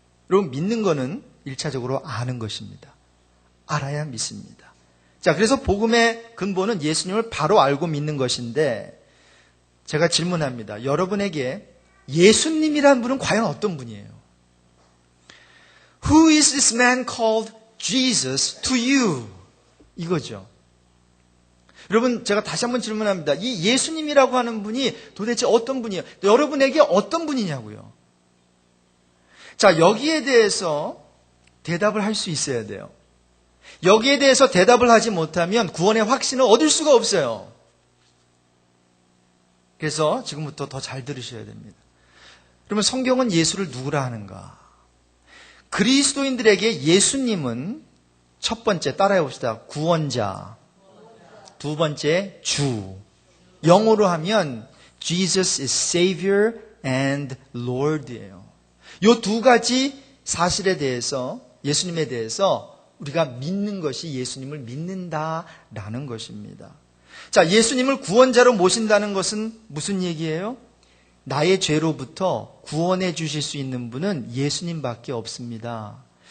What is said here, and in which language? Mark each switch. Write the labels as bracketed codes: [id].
[ko] 여러분 믿는 거는 1차적으로 아는 것입니다. 알아야 믿습니다. 자, 그래서 복음의 근본은 예수님을 바로 알고 믿는 것인데 제가 질문합니다. 여러분에게 예수님이란 분은 과연 어떤 분이에요? [en] Who is this man called Jesus to you? [ko] 이거죠. 여러분 제가 다시 한번 질문합니다. 이 예수님이라고 하는 분이 도대체 어떤 분이에요? 여러분에게 어떤 분이냐고요. 자, 여기에 대해서 대답을 할 수 있어야 돼요. 여기에 대해서 대답을 하지 못하면 구원의 확신을 얻을 수가 없어요. 그래서 지금부터 더 잘 들으셔야 됩니다. 그러면 성경은 예수를 누구라 하는가? 그리스도인들에게 예수님은 첫 번째 따라해 봅시다. 구원자. 두 번째 주. 영어로 하면 [en] Jesus is Savior and Lord [ko] 예요. 이 두 가지 사실에 대해서 예수님에 대해서 우리가 믿는 것이 예수님을 믿는다라는 것입니다. 자, 예수님을 구원자로 모신다는 것은 무슨 얘기예요? 나의 죄로부터 구원해 주실 수 있는 분은 예수님밖에 없습니다.